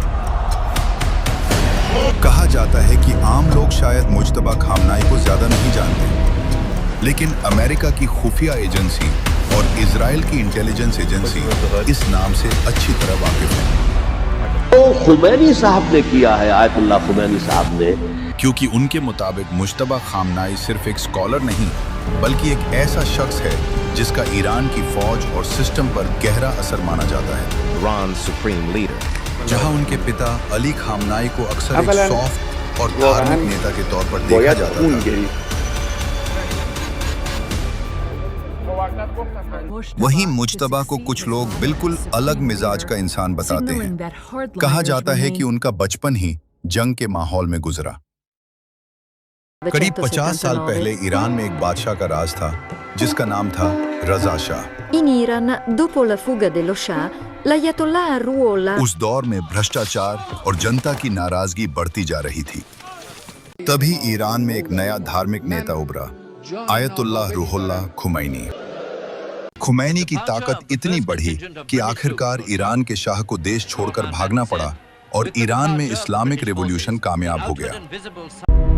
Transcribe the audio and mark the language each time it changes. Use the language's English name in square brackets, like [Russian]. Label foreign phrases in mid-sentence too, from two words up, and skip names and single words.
[Hindi] कहा जाता है कि आम लोग शायद मुज्तबा खामनाई को ज्यादा नहीं जानते, लेकिन अमेरिका की खुफिया एजेंसी और इजराइल की इंटेलिजेंस एजेंसी इस नाम से अच्छी तरह वाकिफ है। तो खुमैनी साहब ने किया है, आयतुल्लाह खुमैनी साहब ने, क्योंकि उनके मुताबिक मुज्तबा खामनाई सिर्फ एक स्कॉलर नहीं, बल्कि एक ऐसा शख्स है जिसका ईरान की फौज और सिस्टम पर गहरा असर माना जाता है। [English] Iran's supreme leader. [Hindi] जहां उनके पिता अली खामनाई को अक्सर एक सॉफ्ट और धार्मिक नेता के तौर पर देखा जाता था, वहीं मुज्तबा को कुछ लोग बिल्कुल अलग मिजाज का इंसान बताते हैं। कहा जाता है कि उनका बचपन ही जंग के माहौल में गुजरा। करीब 50 साल पहले ईरान में एक बादशाह का राज था जिसका नाम था रजा शाह। [Italian] In Iran, dopo la fuga dello Shah, l'Ayatollah Ruhollah [Hindi] उस दौर में भ्रष्टाचार और जनता की नाराजगी बढ़ती जा रही थी। तभी ईरान में एक नया धार्मिक नेता उभरा, आयतुल्लाह रुहोल्लाह खुमैनी। खुमैनी की ताकत इतनी बढ़ी कि आखिरकार ईरान के शाह को देश छोड़कर भागना पड़ा और ईरान में इस्लामिक रिवॉल्यूशन कामयाब हो गया।